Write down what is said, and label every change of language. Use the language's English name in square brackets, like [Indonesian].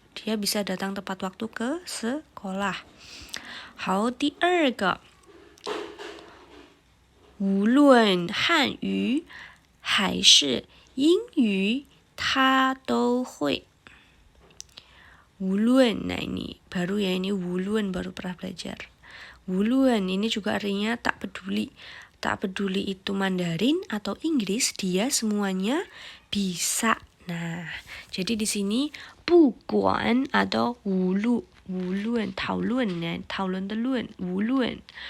[Indonesian] Dia bisa datang tepat waktu ke sekolah. [Chinese] 好，第二个，无论汉语还是英语，他都会。 [Indonesian] Wulun, nah ini baru ya, ini wulun baru pernah belajar. Wulun ini juga artinya tak peduli. Tak peduli itu Mandarin atau Inggris, dia semuanya bisa. Nah, jadi di sini buguan atau wulun, taulun ya, taulun telun, wulun.